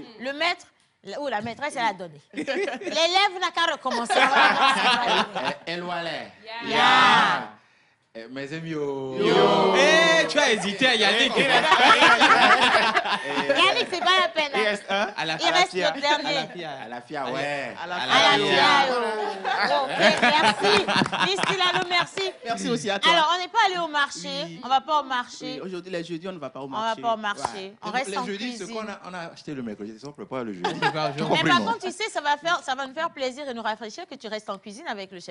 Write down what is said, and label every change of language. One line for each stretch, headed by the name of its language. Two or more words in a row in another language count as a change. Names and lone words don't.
French: Le maître, ou la maîtresse, elle a donné. L'élève n'a qu'à recommencer. On va recommencer. éloigné. Ya. Mes amis, yo. Eh, tu as hésité, Yannick. Yannick, c'est pas la peine. Hein. À la Il reste fia. le dernier. À la fia, ouais. À la À À fia. la fia. Oh. Ok, merci. Miss Tilalo, merci. Merci aussi à toi. Alors, on n'est pas allé au marché. Oui. On va pas au Oui, marché. aujourd'hui, les jeudis, on ne va pas au On va marché. pas au marché. On reste en Les jeudis, ce cuisine. qu'on a acheté le mercredi, c'est ça, on prépare le jeudi. Mais par contre, tu sais, ça va nous faire plaisir et nous rafraîchir que tu restes en cuisine avec le chef